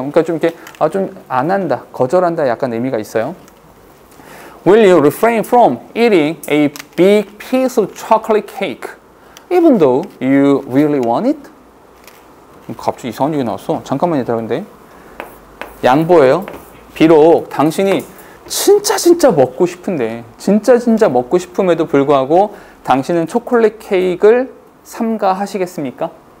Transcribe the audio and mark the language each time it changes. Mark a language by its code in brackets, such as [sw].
[ko] 그러니까 좀 이렇게 좀 안 한다, 거절한다 약간 의미가 있어요. [en] Will you refrain from eating a big piece of chocolate cake even though you really want it? [ko] 갑자기 이상한 얘기 나왔어. 잠깐만요, 여러분들. 양보예요. 비록 당신이 진짜 먹고 싶은데 진짜 먹고 싶음에도 불구하고 당신은 초콜릿 케이크를 삼가하시겠습니까?